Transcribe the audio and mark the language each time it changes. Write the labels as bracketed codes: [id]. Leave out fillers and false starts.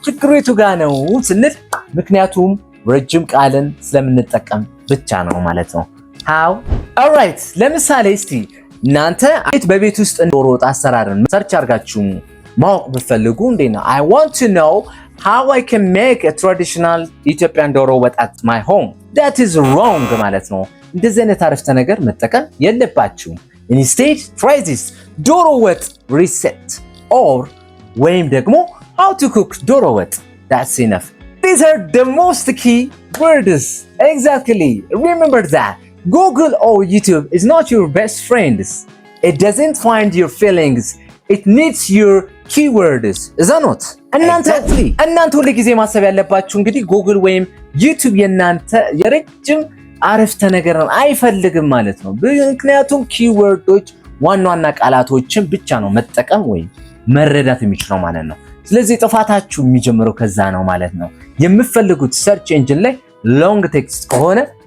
[am] ችግሩ የቱ ጋር ነው ስንል ምክንያቱም ረጅም ቃልን ስለምንጠቀም ብቻ ነው ማለት ነው። how alright ለምሳሌ እስቲ እናንተ በቤት ውስጥ ዶሮ ወጥ አሰራርን ሰርች አድርጋችሁ ማወቅ ብትፈልጉ እንዴት ነው [en] I want to know how I can make a traditional Ethiopian ዶሮ ወጥ at my home. that is wrong [am] ማለት ነው። እንደዚህ አይነት አረፍተ ነገር መጠቀም የለባችሁም። [en] instead try this ዶሮ ወጥ recipe or [am] ወይም ደግሞ [en] how to cook ዶሮ ወጥ. that's enough. These are the most key words. Exactly. Remember that Google or YouTube is not your best friends. It doesn't find your feelings. It needs your keywords. Is that not? [am] እናንተ ሁሉ ጊዜ ማሰብ ያለባችሁ እንግዲህ Google ወይም YouTube የናንተ የረጅም አረፍተ ነገርን አይፈልግም ማለት ነው። ምክንያቱም ኪወርዶች ዋና ዋና ቃላቶችን ብቻ ነው መጠቀም ወይም መረዳት የሚችለው ማለት ነው። ስለዚህ ጥፋታችሁ የሚጀምረው ከዛ ነው ማለት ነው። የምትፈልጉት ሰርች ኢንጂን ላይ ሎንግ ቴክስት ከሆነ